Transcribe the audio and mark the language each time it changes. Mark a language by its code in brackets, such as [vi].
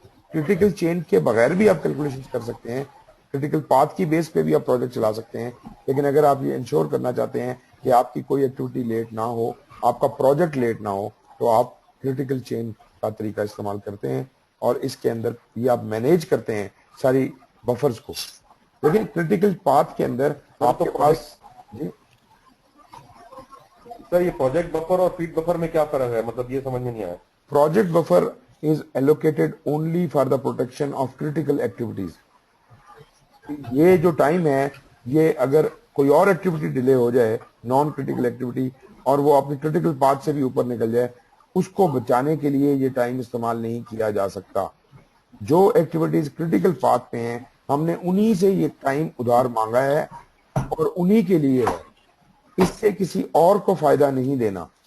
[ur] Critical چین کے بغیر بھی آپ کیلکولیشن کر سکتے ہیں, کریٹیکل پاتھ کی بیس پہ بھی آپ پروجیکٹ چلا سکتے ہیں, لیکن اگر آپ یہ انشور کرنا چاہتے ہیں کہ آپ کی کوئی ایکٹیویٹی لیٹ نہ ہو, آپ کا پروجیکٹ لیٹ نہ ہو, تو آپ کریٹیکل چین کا طریقہ استعمال کرتے ہیں, اور اس کے اندر یہ آپ مینیج کرتے ہیں ساری بفرز کو. لیکن کریٹیکل پاتھ کے اندر آپ کے پاس سر یہ پروجیکٹ بفر اور فیڈ بفر میں کیا فرق ہے, مطلب یہ سمجھ میں نہیں آیا. [en] Project buffer is allocated only for the protection of critical activities. [ur] یہ جو ٹائم ہے, یہ اگر کوئی اور ایکٹیویٹی ڈیلے ہو جائے, نان کریٹیکل ایکٹیویٹی, اور وہ اپنی کریٹیکل پاتھ سے بھی اوپر نکل جائے, اس کو بچانے کے لیے یہ ٹائم استعمال نہیں کیا جا سکتا. جو ایکٹیویٹیز کریٹیکل پاتھ پہ ہیں, ہم نے انہی سے یہ ٹائم ادھار مانگا ہے اور انہی کے لیے ہے, اس سے کسی اور کو فائدہ نہیں دینا.